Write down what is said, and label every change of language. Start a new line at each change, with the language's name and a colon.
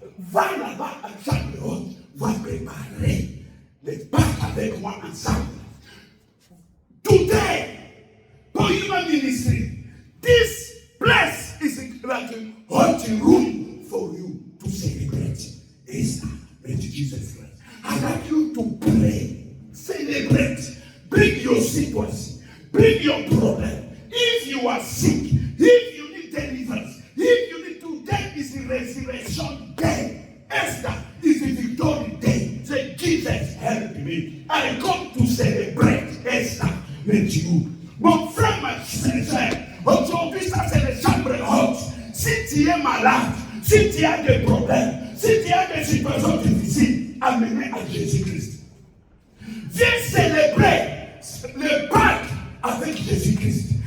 French: Va là-bas à chambre haute. Va préparer les pâtes avec moi ensemble.
English: Today, for human ministry, this place is like a hot room for you to celebrate Easter with Jesus Christ. I like you to pray, celebrate, bring your situation, bring your problem. If you are sick, if you need deliverance, if you need, today is the resurrection day. Esther is the victory day. Say, Jesus, help me. I come to celebrate Esther with you.
French: Mon frère, ma sœur, aujourd'hui, ça c'est les chambres hautes. Si tu es malade, si tu as des problèmes, si tu as des situations difficiles, amenez à Jésus-Christ. Viens célébrer le Pâques avec Jésus-Christ.